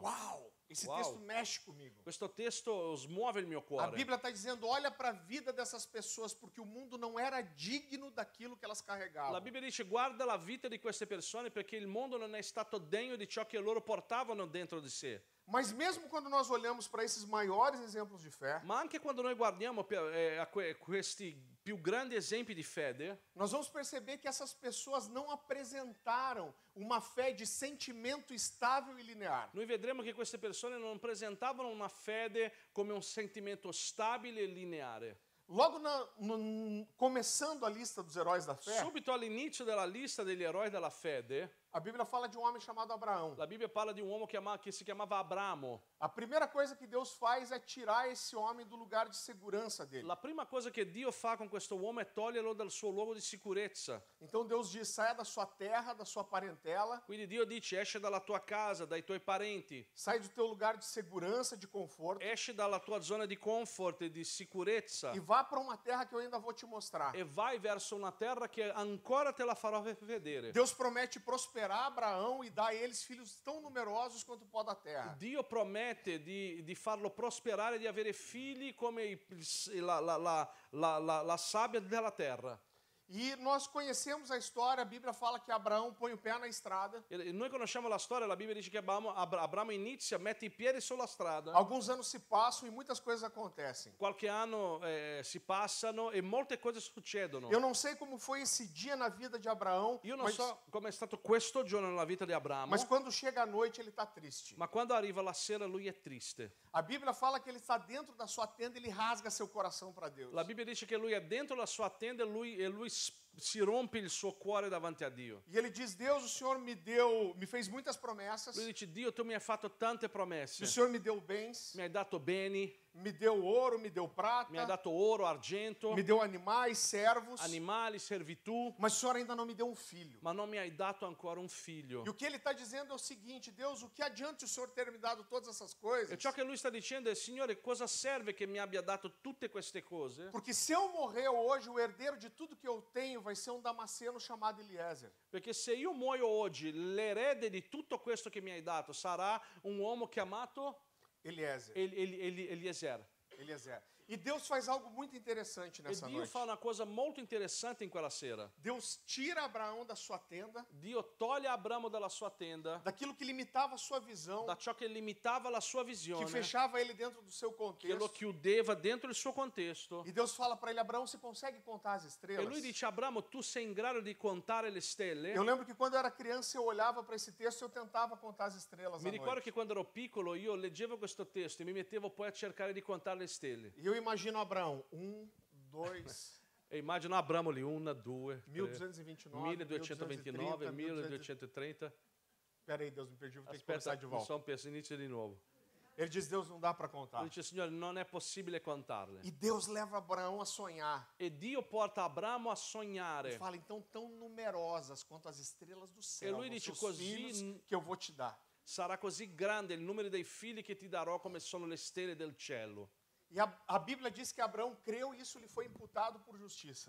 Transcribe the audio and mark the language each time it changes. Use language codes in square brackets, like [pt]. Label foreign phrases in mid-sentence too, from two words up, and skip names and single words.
[pt] Uau! Esse Uau. texto mexe comigo. [it] Questo testo smuove il mio [pt] A [it] cuore. [pt] Bíblia está dizendo, olha para a vida dessas pessoas, porque o mundo não era digno daquilo que elas [it] La [pt] carregavam. [it] Bibbia dice guarda la vita di queste persone perché il mondo non è stato degno di ciò che loro portavano dentro di sé. [pt] Mas mesmo quando nós olhamos para esses maiores exemplos de fé, [it] Ma anche quando noi guardiamo questi più grandi esempi di fede, [pt] nós vamos perceber que essas pessoas não apresentaram uma fé de sentimento estável e linear. [it] noi vedremo che queste persone non presentavano una fede come un sentimento stabile e lineare. [pt] Logo começando a lista dos heróis da fé, [it] Subito all'inizio della lista degli eroi della fede, [pt] a Bíblia fala de um homem chamado Abraão. [it] la Bibbia parla di un uomo che si chiamava Abramo. [pt] A primeira coisa que Deus faz é tirar esse homem do lugar de segurança dele. [it] La prima cosa che Dio fa con questo uomo è toglierlo dal suo luogo di sicurezza. [pt] Então Deus diz, saia da sua terra, da sua parentela, [it] Quindi Dio dice esci dalla tua casa, dai tuoi parenti, [pt] sai do teu lugar de segurança, de conforto, [it] esci dalla tua zona di comfort e di sicurezza [pt] e vá para uma terra que eu ainda vou te mostrar. [it] e vai verso una terra che ancora te la farò vedere. [pt] Deus promete prosperar Abraão e dar a eles filhos tão numerosos quanto o pó da terra. [it] Dio promette di farlo prosperare, di avere figli come la sabbia della terra. [pt] E nós conhecemos a história, a Bíblia fala que Abraão põe o pé na estrada. [it] E noi conosciamo la storia, la Bibbia dice che Abramo inizia, mette i piedi sulla strada. [pt] Alguns anos se passam e muitas coisas acontecem. [it] Qualche anno si passano e molte cose succedono. [pt] Eu não sei como foi esse dia na vida de Abraão, [it] Io non so come è stato questo giorno nella vita di Abramo, [pt] mas quando chega a noite ele está triste. [it] ma quando arriva la sera lui è triste. [pt] A Bíblia fala que ele está dentro da sua tenda e ele rasga seu coração para Deus. [it] La Bibbia dice che lui è dentro la sua tenda e lui si rompe il suo cuore davanti a Dio. [pt] E ele diz: Deus, o Senhor me fez muitas promessas. [it] Lui dice, Dio, tu mi hai fatto tante promesse, [pt] O Senhor me deu bens, [it] mi hai dato beni, [pt] me deu ouro, me deu prata, [it] mi hai dato oro, argento, [pt] me deu animais, servos, [it] animali, servitù, [pt] mas o Senhor ainda não me deu um filho. [it] ma non mi hai dato ancora un figlio. [pt] E o que ele está dizendo é o seguinte: Deus, o que adianta o Senhor ter me dado todas essas coisas? [it] E ciò che lui sta dicendo è, Signore, cosa serve che mi abbia dato tutte queste cose? [pt] Porque se eu morrer hoje, o herdeiro de tudo que eu tenho vai ser um damasceno chamado Eliezer. [it] Perché se io muoio oggi, l'erede di tutto questo che mi hai dato sarà un uomo chiamato Eliezer. Eliezer. Eliezer. [pt] E Deus faz algo muito interessante [it] E [pt] nessa [it] Dio [pt] noite. [it] fa una cosa molto interessante in quella sera. [pt] Deus tira Abraão da sua tenda, [it] Dio toglie Abramo dalla sua tenda, [pt] daquilo que limitava a sua visão, [it] da ciò che limitava la sua [pt] que [it] visione, [pt] fechava ele dentro do seu [it] che lo [pt] contexto. [it] chiudeva dentro il suo contesto. [pt] E Deus fala para ele: Abraão, você consegue contar as [it] E [pt] estrelas? [it] lui dice, Abramo, tu sei in grado di contare le stelle? [pt] Eu lembro que quando eu era criança, eu olhava para esse texto e eu tentava contar as estrelas [it] Mi [pt] à [it] ricordo [pt] noite. [it] che quando ero piccolo io leggevo questo testo e mi mettevo poi a cercare di contare le stelle. [pt] E eu imagino Abraão, 1, 2, [it] E immagino Abramo lì, 1, 2, 3, [pt] 1229, [it] 1229, [pt] 1230. [it] 1230. [pt] Peraí, Deus, me perdi, vou ter que [it] Aspetta, [pt] começar de [it] mi [pt] volta. [it] sono perso, inizio di nuovo. [pt] Ele diz: Deus, não dá para contar. [it] Lui dice, Signore, non è possibile contarle. [pt] E Deus leva Abraão a sonhar. [it] E Dio porta Abramo a [pt] E [it] sognare. [pt] fala: então, tão numerosas quanto as estrelas do céu, [it] lui [pt] vão [it] dice [pt] ser os [it] così, [pt] filhos que eu vou te dar. [it] Sarà così grande il numero dei figli che ti darò come sono le stelle del cielo. [pt] E a Bíblia diz que Abraão creu e isso lhe foi imputado por justiça.